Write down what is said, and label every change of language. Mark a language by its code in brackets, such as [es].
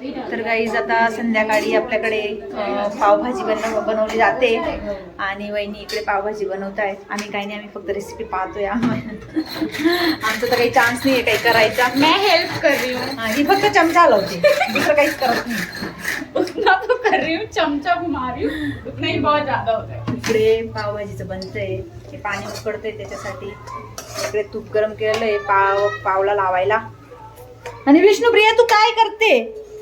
[mr] तर गाईज आता संध्याकाळी आपल्याकडे पावभाजी बनवली जाते आणि वहिनी इकडे पावभाजी बनवत आहेत. आम्ही काही नाही, आम्ही फक्त रेसिपी पाहतोय. आमचं तर काही चान्स नाही आहे काही करायचा. [hi] मैं हेल्प कर रही हूँ. [mr] ही फक्त चमचा लावते, दुसरं काहीच करत नाही. [hi] उतना तो कर रही हूँ, चमचा घुमा रही हूँ, उतना ही बहुत ज्यादा होता है. [mr] इकडे पावभाजीचं बनतंय, हे पाणी उकडतंय त्याच्यासाठी. इकडे तूप गरम केलेलं आहे पावला लावायला. आणि विष्णुप्रिया तू काय करते?